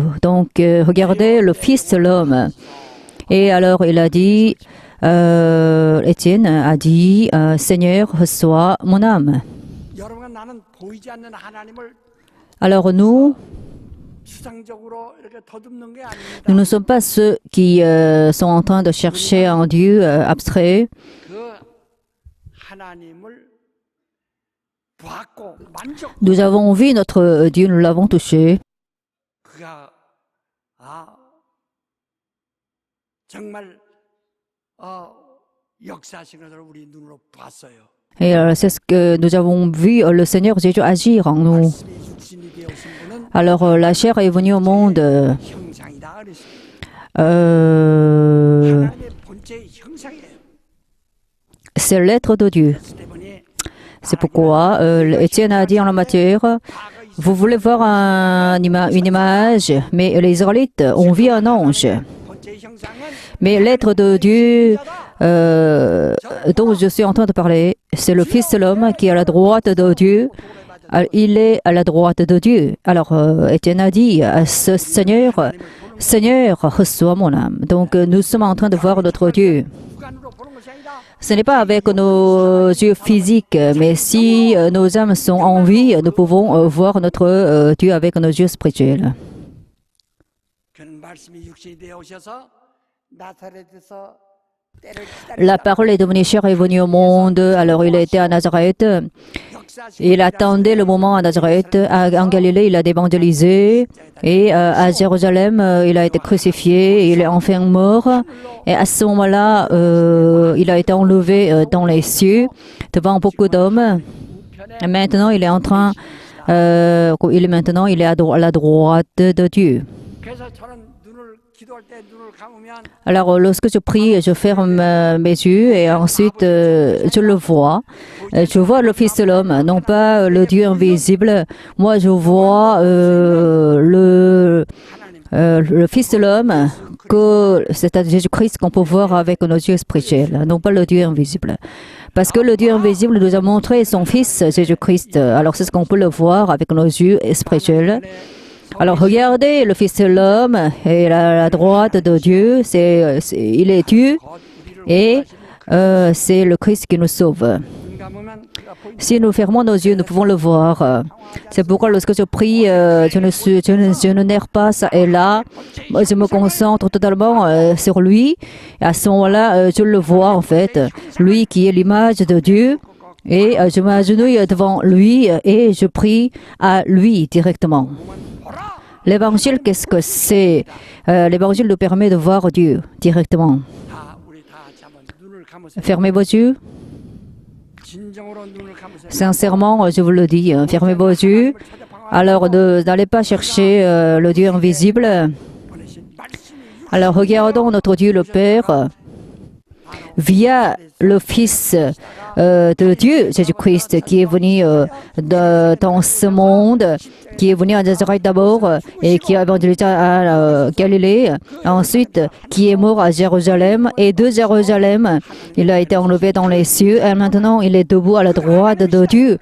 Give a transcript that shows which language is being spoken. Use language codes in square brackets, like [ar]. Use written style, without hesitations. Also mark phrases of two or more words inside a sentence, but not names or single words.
[fr] Donc, regardez le Fils de l'homme. Et alors, il a dit, Étienne a dit, Seigneur, reçois mon âme. Alors nous ne sommes pas ceux qui sont en train de chercher un Dieu abstrait. [ko] 하나님을 보았고 만족. [fr] Nous avons vu notre Dieu, nous l'avons touché. [ko] 그가 정말 역사하신 것을 우리 눈으로 봤어요. [fr] Et c'est ce que nous avons vu le Seigneur Jésus agir en nous. [ko] 말씀이 육신이 되어오신 분은 [fr] Alors la chair est venue au monde. [ko] 형상이다 그랬어요. 하나님의 본체의 형상이에요. [fr] C'est l'être de Dieu. [ko] 그렇기 때문에 [fr] C'est pourquoi Étienne a dit en la matière, vous voulez voir une image, mais les Israélites ont vu un ange. [ko] 본체의 형상은 [fr] Mais l'être de Dieu dont je suis en train de parler, c'est le Fils de l'homme qui est à la droite de Dieu. Il est à la droite de Dieu. Alors Étienne a dit à ce Seigneur, Seigneur, reçois mon âme. Donc nous sommes en train de voir notre Dieu. [ko] 육안으로 보는 것이 아니라 [fr] Ce n'est pas avec nos yeux physiques, mais si nos âmes sont en vie, nous pouvons voir notre Dieu avec nos yeux spirituels. [ko] 그는 말씀이 육신이 되어 오셔서 나사렛에서 때를 [fr] La parole est devenue chair et est venue au monde. Alors il était à Nazareth. Il attendait le moment à Nazareth. En Galilée, il a évangélisé. Et à Jérusalem, il a été crucifié. Il est enfin mort. Et à ce moment-là, il a été enlevé dans les cieux devant beaucoup d'hommes. Et maintenant, il est en train. Il est à la droite de Dieu. [ko] 그래서 저는 기도할 때 눈을 감으면 [fr] Alors, lorsque je prie, je ferme mes yeux et ensuite je le vois. Je vois le Fils de l'homme, non pas le Dieu invisible. Moi, je vois le Fils de l'homme, c'est-à-dire Jésus-Christ qu'on peut voir avec nos yeux spirituels, non pas le Dieu invisible. Parce que le Dieu invisible nous a montré son Fils, Jésus-Christ. Alors, c'est ce qu'on peut le voir avec nos yeux spirituels. Alors regardez, le Fils de l'homme est à la droite de Dieu, il est Dieu et c'est le Christ qui nous sauve. [ko] 눈 감으면 그가 보이는 [fr] Si nous fermons nos yeux, nous pouvons le voir. C'est pourquoi lorsque je prie, je ne n'erre pas ça et là. Moi, je me concentre totalement sur lui. Et à ce moment-là, je le vois en fait, lui qui est l'image de Dieu. Et je m'agenouille devant lui et je prie à lui directement. L'évangile, qu'est-ce que c'est? L'évangile nous permet de voir Dieu directement. [ko] 우리 다 같이 한번 눈을 감으세요. [fr] Fermez vos yeux. [ko] 진정으로 눈을 감으세요. [fr] Sincèrement, je vous le dis, fermez vos yeux. Alors, n'allez pas chercher le Dieu invisible. [ko] 보내신 말씀이 [fr] Alors, regardons notre Dieu le Père via le Fils de Dieu, Jésus-Christ, qui est venu dans ce monde, qui est venu à Nazareth d'abord et qui a évangélisé à Galilée, ensuite qui est mort à Jérusalem et de Jérusalem, il a été enlevé dans les cieux et maintenant il est debout à la droite de Dieu.